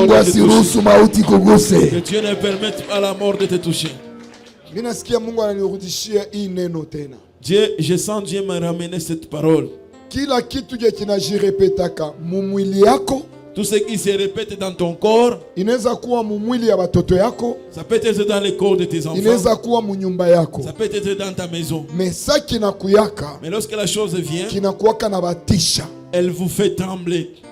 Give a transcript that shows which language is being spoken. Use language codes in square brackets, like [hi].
[sw] Mungu asiruhusu mauti kuguse. [fr] Que Dieu ne permette pas la mort de te toucher. [sw] Mimi nasikia Mungu ananirudishia hii neno tena. [fr] Dieu, je sens Dieu me ramener cette parole. [sw] Kila kitu kinajirepetaka mumwili yako. [fr] Tout ce qui se répète dans ton corps, [sw] inaweza kuwa mumwili ya watoto yako. [fr] Ça peut être dans le corps de tes enfants. [sw] Inaweza kuwa munyumba yako. [fr] Ça peut être dans ta maison. Mais ça [sw] kinakuyaka. [fr] Mais lorsque la chose vient, [sw] kinakuwaka na batisha. [fr] Elle vous fait trembler.